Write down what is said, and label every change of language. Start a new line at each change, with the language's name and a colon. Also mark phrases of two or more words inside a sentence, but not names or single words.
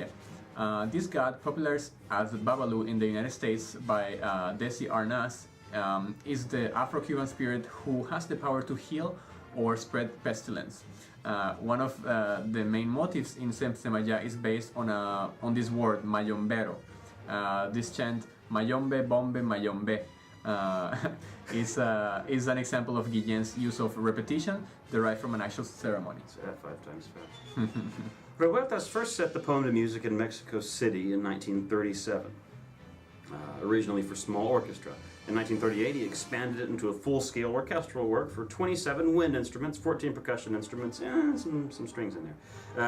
English: This god, popular as Babalu in the United States by Desi Arnaz, is the Afro-Cuban spirit who has the power to heal or spread pestilence. One of the main motifs in Sensemayá is based on this word, mayombero. This chant, mayombe, bombe, mayombe, is an example of Guillén's use of repetition derived from an actual ceremony. Say that 5 times fast. Revueltas first set the poem to music in Mexico City in 1937, originally for small orchestra. In 1938, he expanded it into a full-scale orchestral work for 27 wind instruments, 14 percussion instruments, and some strings in there.